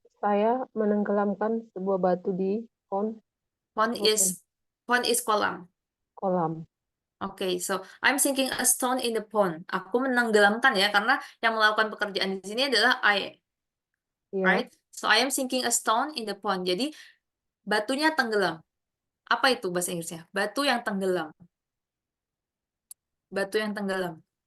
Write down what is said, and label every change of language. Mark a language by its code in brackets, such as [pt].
[id] Saya menenggelamkan sebuah batu di pond [en] Pond open is kolam. [id] kolam. [en] Okay, so I'm sinking a stone in the pond. [id] Aku menenggelamkan ya, karena yang melakukan pekerjaan di sini adalah I, Ya, [en] right? So I am sinking a stone in the pond. [id] Jadi batunya tenggelam. Apa itu bahasa Inggrisnya? Batu yang tenggelam. Batu yang tenggelam.